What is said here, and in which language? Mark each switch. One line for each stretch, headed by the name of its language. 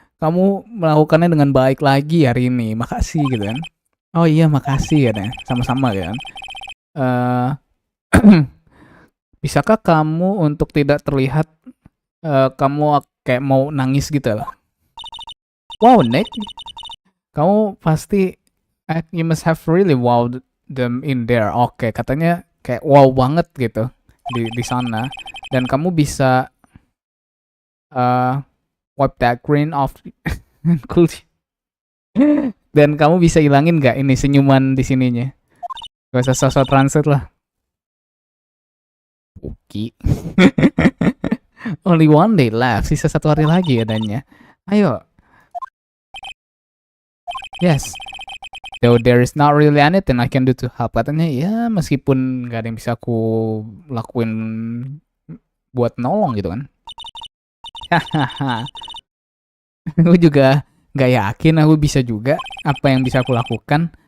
Indonesian: Kamu melakukannya dengan baik lagi hari ini, makasih gitu kan. Oh iya makasih ya, sama-sama kan. Bisakah kamu untuk tidak terlihat kamu kayak mau nangis gitu lah.
English: Wow Nick,
Indonesian: kamu pasti
English: you must have really wowed them in there.
Indonesian: Oke, katanya kayak wow banget gitu di sana. Dan kamu bisa
English: wipe that grin off. Cool.
Indonesian: Dan kamu bisa hilangin nggak ini senyuman di sininya? Gak usah sosok translate lah.
English: Oke. Only one day left.
Indonesian: Sisa 1 hari lagi adanya. Ayo. Yes.
English: Though there is not really anything I can do to help.
Indonesian: Katanya ya meskipun gak ada yang bisa aku lakuin buat nolong gitu kan. Hahaha. Aku juga gak yakin aku bisa juga apa yang bisa aku lakukan.